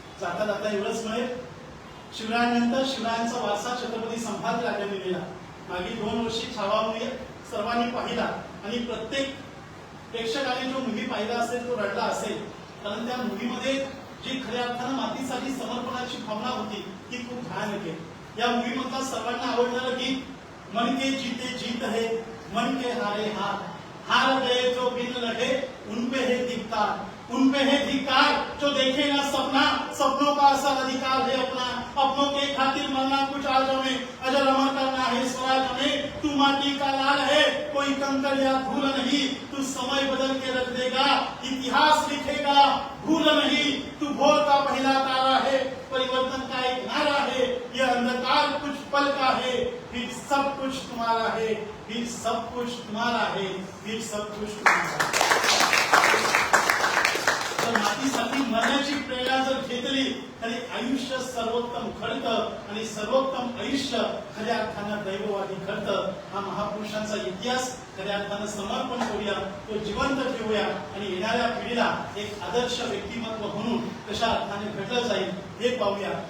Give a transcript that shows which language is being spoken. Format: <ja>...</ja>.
<mr>जाता जाता एवढंच म्हणेल, शिवरायांनंतर शिवरायांचा वारसा छत्रपती संभाजी राजांनी दिला. मागील 2 वर्षी छावा मूवी सर्वांनी पाहिला, आणि प्रत्येक प्रेक्षकाने जो मूवी पाहिला असेल तो रडला असेल, कारण त्या मूवीमध्ये जी खऱ्या अर्थानं मातीसाठी समर्पणाची भावना होती ती खूप भयानक आहे. या मूवीमधला सर्वांना आवडणारं गीत,</mr> <hi>मन के जीते जीत है, मन के हारे हार, हार गए जो बिन लड़े उनपे है धिक्कार, उनपे है धिक्कार जो देखे ना सपना, सपनों का असल अधिकार है अपना, अपनों के खातिर मरना कुछ आज में, अजर अमर करना है स्वराज में. तू माटी का लाल है कोई कंकड़ या धूल नहीं, तू समय बदल के रख देगा इतिहास लिखेगा भूल नहीं. तू भोर का पहला तारा है, परिवर्तन का एक नारा है, यह अंधकार कुछ पल का है, फिर सब कुछ तुम्हारा है, फिर सब कुछ तुम्हारा है, फिर सब कुछ तुम्हारा है.</hi> <mr>मातीसाठी मरण्याची प्रेरणा जर घेतली तरी आयुष्य सर्वोत्तम घडतं, आणि सर्वोत्तम आयुष्य खऱ्या अर्थानं दैववादी घडतं. हा महापुरुषांचा इतिहास खऱ्या अर्थानं समर्पण करूया, तो जिवंत ठेवूया, आणि येणाऱ्या पिढीला एक आदर्श व्यक्तिमत्व म्हणून कशा अर्थाने घडलं जाईल हे पाहूया.</mr>